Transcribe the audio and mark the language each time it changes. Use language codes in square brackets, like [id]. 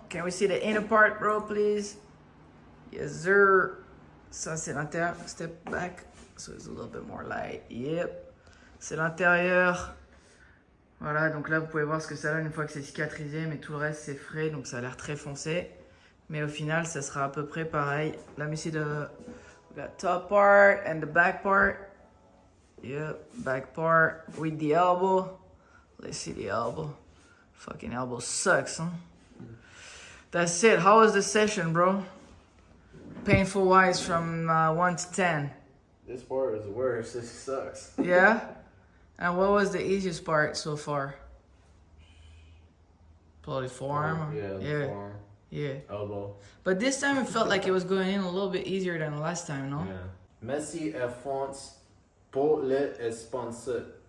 [en] Can we see the inner part, bro, please? Yes, sir. [fr] Ça, c'est l'intérieur. [en] Step back. So it's a little bit more light. [fr] Yep. C'est l'intérieur. Voilà, donc là, vous pouvez voir ce que ça donne une fois que c'est cicatrisé. Mais tout le reste, c'est frais. Donc, ça a l'air très foncé. Mais au final, ça sera à peu près pareil. [en] Let me see the top part and the back part. Yep, back part with the elbow. Let's see the elbow. Fucking elbow sucks, huh? That's it. How was the session, bro? Painful wise from 1 to 10. This part is worse. This sucks. Yeah? And what was the easiest part so far? Probably forearm? Yeah, forearm. Yeah. Elbow. But this time it felt like it was going in a little bit easier than the last time, no? Yeah. [fr] Merci Air France pour le sponsor.